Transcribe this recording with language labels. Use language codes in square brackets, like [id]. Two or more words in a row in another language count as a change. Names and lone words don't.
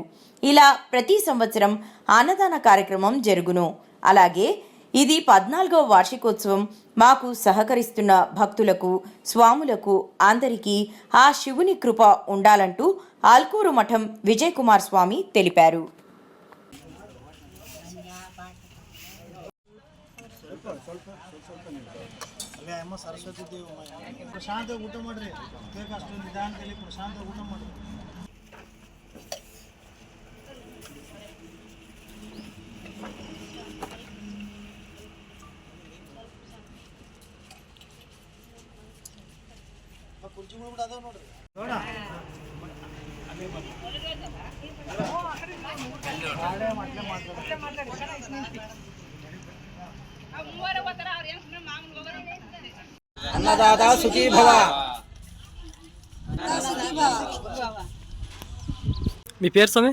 [te] ఇలా ప్రతి సంవత్సరం అన్నదాన కార్యక్రమం జరుగును. అలాగే ఇది 14వ వార్షికోత్సవం. మాకు సహకరిస్తున్న భక్తులకు, స్వాములకు అందరికీ ఆ శివుని కృప ఉండాలంటూ ఆల్కూరు మఠం విజయ్ కుమార్ స్వామి తెలిపారు. [kn] ಸರಸ್ವತಿ ದೇವ ಪ್ರಶಾಂತ ಊಟ ಮಾಡ್ರಿ, ಅಷ್ಟೊಂದು ನಿಧಾನದಲ್ಲಿ ಪ್ರಶಾಂತ ಊಟ ಮಾಡ್ರಿ. ಕುರ್ಚಿಗಳು ಕೂಡ ಅದಾವ ನೋಡ್ರಿ. [sa] ನೋಡ అన్నదాత సుఖీ భవ. [te] మీ పేరు స్వామి?